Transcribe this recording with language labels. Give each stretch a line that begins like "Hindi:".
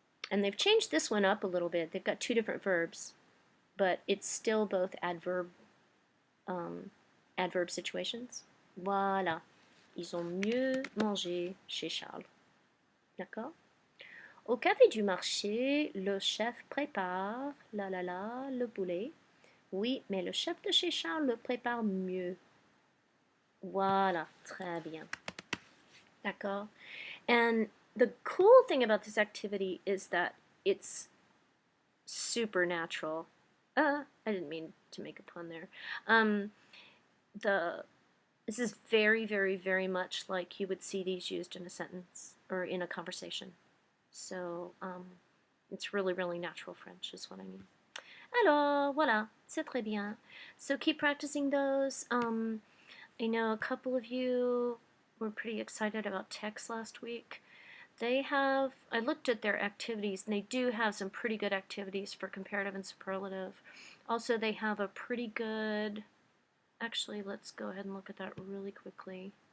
English: And they've changed this one up a little bit. They've got two different verbs, but it's still both adverb situations.
French: Voilà. Ils ont mieux mangé chez Charles. D'accord? Au café du marché, le chef prépare, le poulet. Oui, mais le chef de chez Charles le prépare mieux. Voilà, très bien. D'accord?
English: And the cool thing about this activity is that it's supernatural. I didn't mean to make a pun there. This is very, very, very much like you would see these used in a sentence or in a conversation. So, it's really, really natural French is what I mean.
French: Alors, voilà, c'est très bien.
English: So keep practicing those. I know a couple of you were pretty excited about text last week. I looked at their activities, and they do have some pretty good activities for comparative and superlative. Also, they have a pretty good, actually, let's go ahead and look at that really quickly.